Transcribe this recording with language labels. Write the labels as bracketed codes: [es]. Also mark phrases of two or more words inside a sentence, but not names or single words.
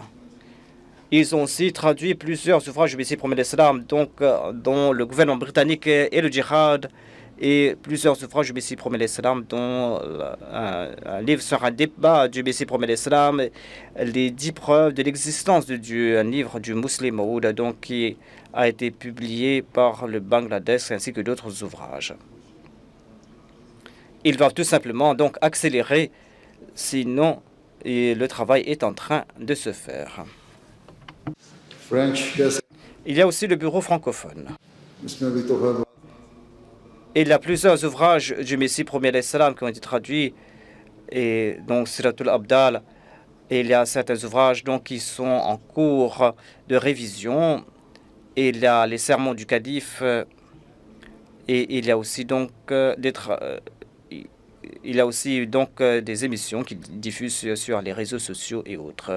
[fr] Ils ont aussi traduit plusieurs ouvrages du Messie promet l'Islam, dont le gouvernement britannique et le djihad, et plusieurs ouvrages du Messie promet l'Islam, dont un livre sur un débat du Messie promet l'Islam, les 10 preuves de l'existence de Dieu, un livre du Muslim Maud, donc qui a été publié par le Bangladesh, ainsi que d'autres ouvrages. Ils doivent tout simplement donc accélérer, sinon le travail est en train de se faire. [en] French, yes. [fr] Il y a aussi le bureau francophone. [hi] इसमें भी तोहफा दुआ [fr] Il y a plusieurs ouvrages du Messie premier l'Islam qui ont été traduits, et donc Siratul Abdal. Et il y a certains ouvrages donc, qui sont en cours de révision. Et il y a les sermons du calife. Et il y a aussi donc des émissions qui diffusent sur les réseaux sociaux et autres.